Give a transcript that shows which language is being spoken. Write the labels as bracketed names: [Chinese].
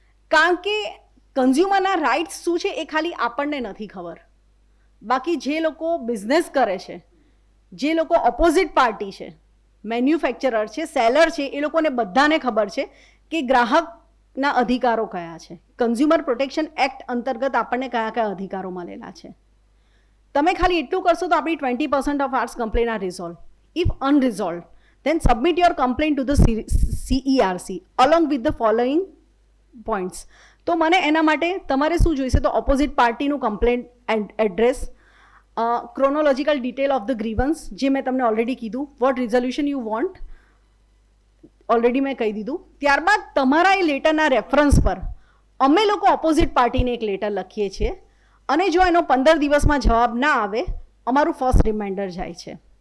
[Gujarati] કારણ કે કન્ઝ્યુમરના રાઇટ્સ શું છે એ ખાલી આપણને નથી ખબર, બાકી જે લોકો બિઝનેસ કરે છે, જે લોકો ઓપોઝિટ પાર્ટી છે, મેન્યુફેક્ચરર છે, સેલર છે, એ લોકોને બધાને ખબર છે કે ગ્રાહકના અધિકારો કયા છે. કન્ઝ્યુમર પ્રોટેક્શન એક્ટ અંતર્ગત આપણને કયા કયા અધિકારો મળેલા છે. તમે ખાલી એટલું કરશો તો આપણી 20% [English] Of ours complain are resolve. If unresolved then submit your complaint to the CERC along with the following points. [Gujarati] તો મને એના માટે તમારે શું જોઈશે તો ઓપોઝિટ પાર્ટીનું complaint address, [English] chronological detail of the grievance [Gujarati] જે મેં તમને ઓલરેડી કીધું, [English] what resolution you want [Gujarati] already મેં કહી દીધું. ત્યારબાદ તમારા એ લેટરના રેફરન્સ પર અમે લોકો ઓપોઝિટ પાર્ટીને એક લેટર લખીએ છીએ અને જો એનો 15 દિવસમાં જવાબ ના આવે અમારું ફર્સ્ટ રિમાઇન્ડર જાય છે.